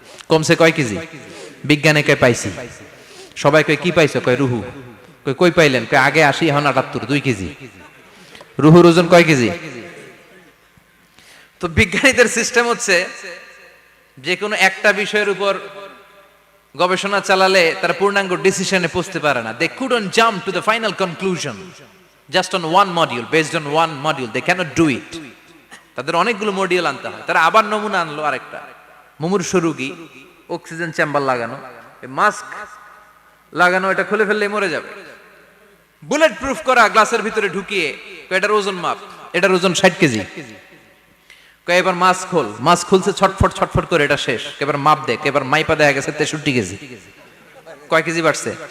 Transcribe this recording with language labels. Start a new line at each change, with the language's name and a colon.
Bangla: কমছে কয় কেজি? বিজ্ঞানে কয় পাইছি। সবাই কয় কি পাইছো? কয় রুহু। কই পাইলেন? কয় আগে 80, এখন 78, 2 কেজি। রুহুর ওজন কয় কেজি? তো বিজ্ঞানীদের সিস্টেম হচ্ছে যে কোনো একটা বিষয়ের উপর গবেষণা চালালে তারা পূর্ণাঙ্গ ডিসিশনে পৌঁছতে পারে না।
English: They couldn't jump to the final conclusion just on one module, based on one module. They cannot do it.
Bangla: তাদের অনেকগুলো মডিউল আনতে হয়। তারা আবার নমুনা আনলো আরেকটা। মুমূর্ষ রোগী, অক্সিজেন চেম্বার লাগানো, মাস্ক লাগানো, এটা খুলে ফেললে মরে যাবে। বুলেট প্রুফ করা গ্লাসের ভিতরে ঢুকিয়ে এটার ওজন মাপ, এটার ওজন 60 কেজি। এবার মাছ খোল, মাছ খুলছে ছটফট ছটফট করে, এটা শেষ। এবার মাপ দেখ, এবার মাইপা দেখা গেছে 63 কেজি। কয় কেজি বাড়ছে?